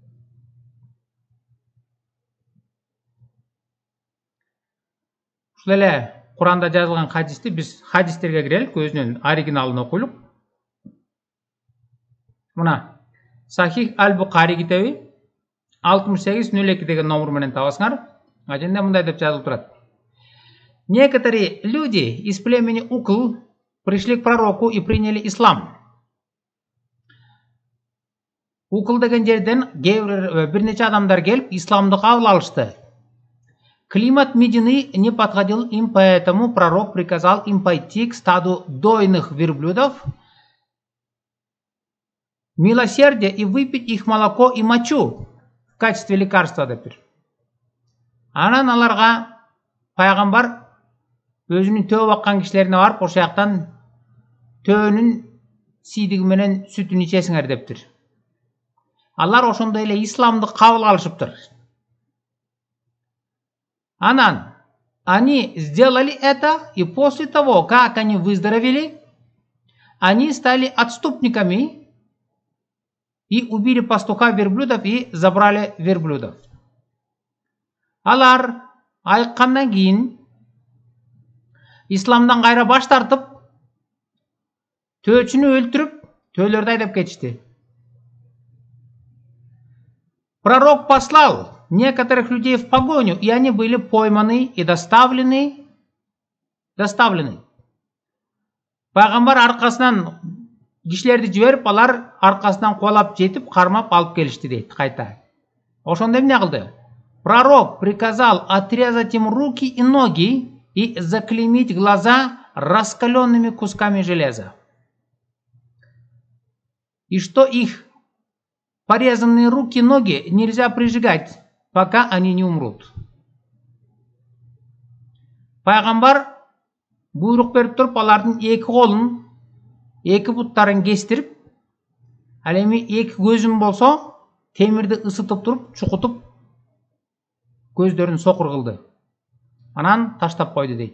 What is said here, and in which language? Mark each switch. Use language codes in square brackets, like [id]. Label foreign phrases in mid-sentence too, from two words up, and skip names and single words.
[ky] Ушул эле Куранда жазылган хадисти биз хадистерге кирелик, өзүнүн оригиналын окуйлук. Мына Сахих Аль-Бухари китеби 6802 деген номер менен табасыңар. Аженде мындай деп жазылып турат. [ru] Некоторые люди из племени Укл пришли к пророку и приняли ислам. [ky] Укл деген жерден бир нече адамдар келип исламды кабыл алышты. [ru] Климат Медины не подходил им, поэтому пророк приказал им пойти к стаду дойных верблюдов, милосердие и выпить их молоко и мочу в качестве лекарства депир. [ky] Анан аларга пайгамбар өзүнүн төө баккан кишилерине барып, ошол жактан төөнүн сийдиги менен сүтүн ичесиңер дептир. Алар ошондой эле исламды кабыл алышыптыр. [ru] Анан они сделали это, и после того, как они выздоровели, они стали отступниками и убили пастуха верблюдов и забрали верблюдов. [ky] Алар айыккандан кийин исламдан кайра баш тартып, төөчүнү өлтүрүп, төөлөрдү айдап кетишти. [ru] Пророк послал некоторых людей в погоню, и они были пойманы и доставлены. [ky] Пайгамбар аркасынан кишилерди жиберип, алар аркасынан куалап жетип, кармап алып келишти дейт кайта. Ошондо эмне кылды? [ru] Пророк приказал отрезать им руки и ноги и заклеймить глаза раскаленными кусками железа. И что их порезанные руки и ноги нельзя прижигать, пока они не умрут. [ky] Пайгамбар буйрук берип туруп, алардын эки колун, эки буттарын кестирип, ал эми эки көзүм болсо, темирди ысытып туруп, чукутуп, көздөрүн сокур кылды. Анан таштап койду дейт.